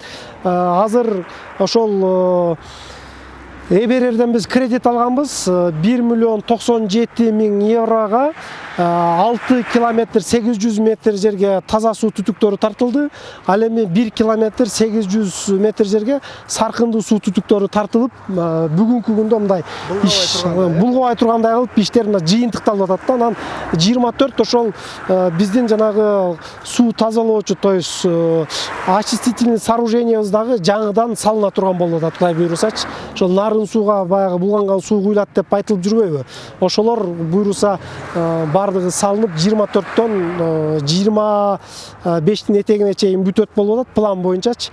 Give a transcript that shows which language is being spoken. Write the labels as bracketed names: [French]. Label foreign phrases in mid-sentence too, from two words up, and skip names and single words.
[Kyrgyz] Азыр ошол ЭБРРден биз кредит алганбыз, 1,097,000 еврога 6 километр 800 метр жерге таза суу түтүктөрү тартылды. Ал эми 1 километр 800 метр жерге саркынды суу түтүктөрү тартылып, бүгүнкү күндө мындай иш булгабай тургандай кылып иштер жыйынтыкталып атат да. Анан 24 ошол биздин жанагы суу тазалоочу, [Russian] то есть очистительный [Kyrgyz] сооружениебиз дагы жаңыдан салына турган болуп атат, Кудай буйрусачы. Ошол Нарын сууга баягы булганган суу куйлат деп айтылып жүрбөйбү? Ошолор буйруса бардыгы салынып 24төн 25тин этегине чейин бүтөт болуп атат план боюнчачы.